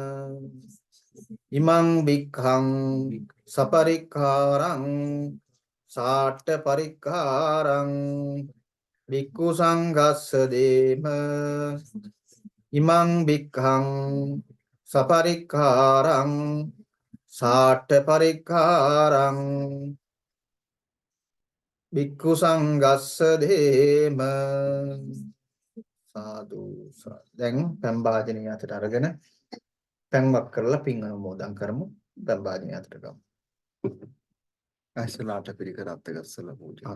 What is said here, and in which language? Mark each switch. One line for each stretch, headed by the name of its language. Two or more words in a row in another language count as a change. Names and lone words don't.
Pali: ඉමං භික්ඛං සපරික්ඛාරං සාට්ඨ පරික්ඛාරං භික්ඛු සංඝස්ස දේම ඉමං භික්ඛං සපරික්ඛාරං සාට්ඨ පරික්ඛාරං භික්ඛු සංඝස්ස දේම සාදු.
Sinhala: දැන් පැන් වාදනය අතට අරගෙන පැන්වක් කරලා පින් අනුමෝදන් කරමු. පැන් වාදනය අතට ගමු. ඇසලාට පිරිකර අත්ත ගස්සලා පූජා.